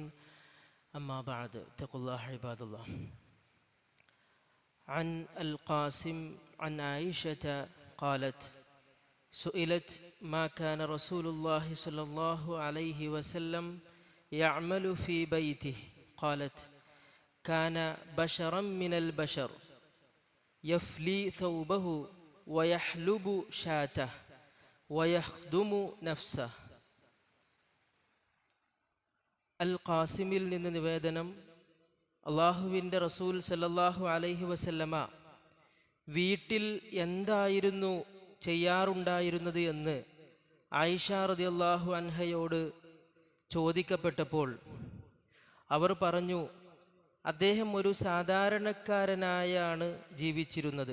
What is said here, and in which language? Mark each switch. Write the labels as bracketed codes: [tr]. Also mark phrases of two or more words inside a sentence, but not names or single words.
[ar] أما بعد، اتقوا الله عباد الله. عن القاسم عن عائشة قالت: سئلت ما كان رسول الله صلى الله عليه وسلم يعمل في بيته؟ قالت: كان بشرا من البشر يفلي ثوبه ويحلب شاته ويخدم نفسه. [ml] അൽ ഖാസിമിൽ നിന്ന് നിവേദനം, അള്ളാഹുവിൻ്റെ റസൂൽ [ar] صلى الله عليه وسلم [ml] വീട്ടിൽ എന്തായിരുന്നു ചെയ്യാറുണ്ടായിരുന്നത് എന്ന് ആയിഷ റളിയല്ലാഹു അൻഹയോട് ചോദിക്കപ്പെട്ടപ്പോൾ അവർ പറഞ്ഞു, അദ്ദേഹം ഒരു സാധാരണക്കാരനായാണ് ജീവിച്ചിരുന്നത്.